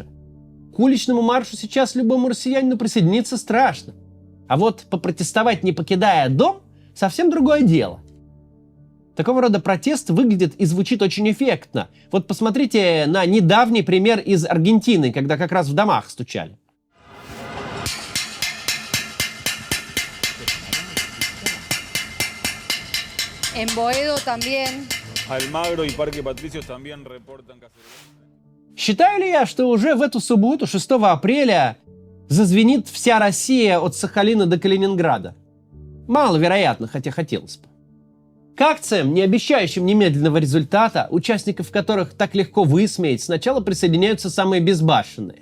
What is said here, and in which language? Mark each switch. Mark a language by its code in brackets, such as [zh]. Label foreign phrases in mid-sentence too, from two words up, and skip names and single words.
[ru] К уличному маршу сейчас любому россиянину присоединиться страшно. А вот попротестовать, не покидая дом, совсем другое дело. Такого рода протест выглядит и звучит очень эффектно. Вот посмотрите на недавний пример из Аргентины, когда как раз в домах стучали. [es] En Boedo también. Almagro y Parque Patricios también reportan cacerolazo. [ru] Считаю ли я, что уже в эту субботу, 6 апреля, зазвенит вся Россия от Сахалина до Калининграда? Маловероятно, хотя хотелось бы. К акциям, не обещающим немедленного результата, участников которых так легко высмеять, сначала присоединяются самые безбашенные.